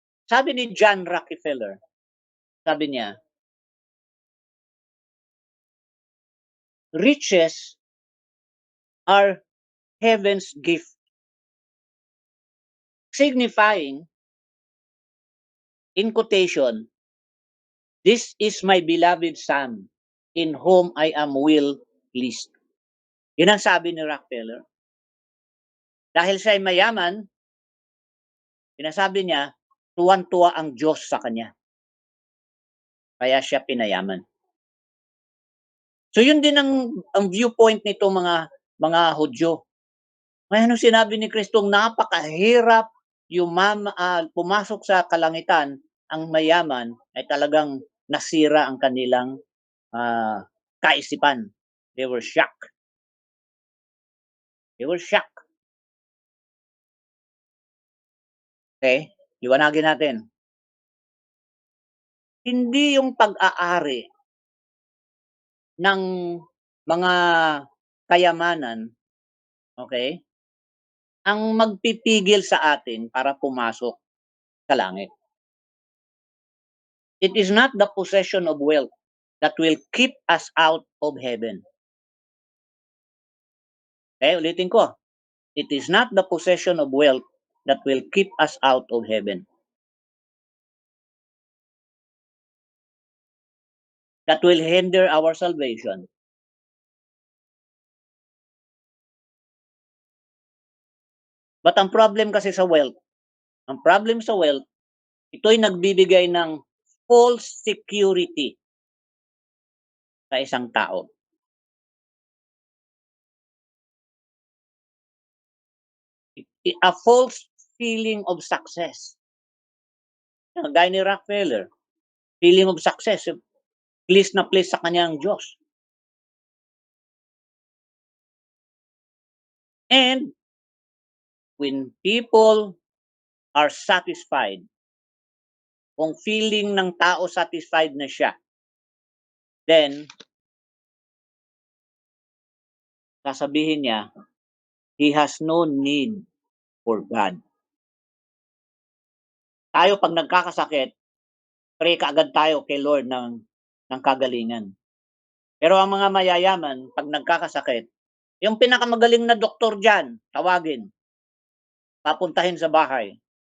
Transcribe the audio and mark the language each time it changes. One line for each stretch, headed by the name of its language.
Filipino: Sabi ni John Rockefeller, sabi niya,
English: riches are heaven's gift, signifying, in quotation, this is my beloved son, in whom I am well pleased.
Filipino: Yun ang sabi ni Rockefeller. Dahil siya ay mayaman, sinasabi niya, tuwan-tuwa ang Diyos sa kanya. Kaya siya pinayaman. So yun din ang viewpoint nito mga Hudyo. Ngayon sinabi ni Kristo, napakahirap pumasok sa kalangitan, ang mayaman ay talagang nasira ang kanilang kaisipan.
English: They were shocked. They were shocked.
Filipino: Okay? Liwanagin natin. Hindi yung pag-aari ng mga kayamanan, okay, ang magpipigil sa atin para pumasok sa langit.
English: It is not the possession of wealth that will keep us out of heaven. Okay,
Filipino: ulitin ko.
English: It is not the possession of wealth that will keep us out of heaven. That will hinder our salvation.
Filipino: But ang problem kasi sa wealth, ito'y nagbibigay ng
English: false security
Filipino: sa isang tao.
English: A false feeling of success.
Filipino: Gaya ni Rockefeller,
English: feeling of success, please
Filipino: na
English: please
Filipino: sa kanyang Diyos.
English: And when people are satisfied,
Filipino: kung feeling ng tao satisfied na siya,
English: then
Filipino: sasabihin niya,
English: he has no need for God.
Filipino: Tayo pag nagkakasakit, pray kaagad tayo kay Lord ng kagalingan. Pero ang mga mayayaman, pag nagkakasakit, yung pinakamagaling na doktor dyan, tawagin, papuntahin sa bahay.